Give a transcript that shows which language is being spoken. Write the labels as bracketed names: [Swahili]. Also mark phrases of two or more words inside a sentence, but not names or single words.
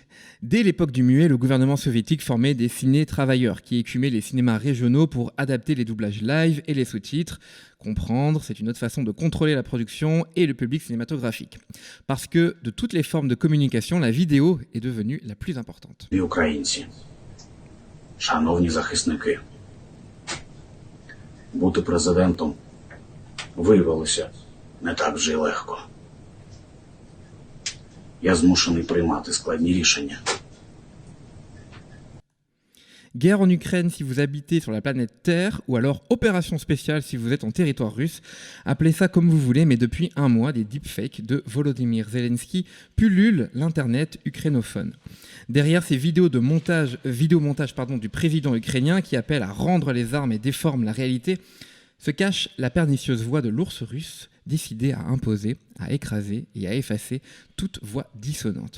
[French] Dès l'époque du muet, le gouvernement soviétique formait des ciné-travailleurs qui écumaient les cinémas régionaux pour adapter les doublages live et les sous-titres. Comprendre, c'est une autre façon de contrôler la production et le public cinématographique. Parce que de toutes les formes de communication, la vidéo est devenue la plus importante. [Ukrainian] Українці, шановні захисники, бути президентом виявилося не так вже й легко. Я змушений приймати складні рішення. [French] Guerre en Ukraine si vous habitez sur la planète Terre, ou alors opération spéciale si vous êtes en territoire russe. Appelez ça comme vous voulez, mais depuis un mois, des deepfakes de Volodymyr Zelensky pullulent l'internet ukrainophone. Derrière ces vidéos de montage du président ukrainien qui appelle à rendre les armes et déforme la réalité, se cache la pernicieuse voix de l'ours russe, décidé à imposer, à écraser et à effacer toute voix dissonante.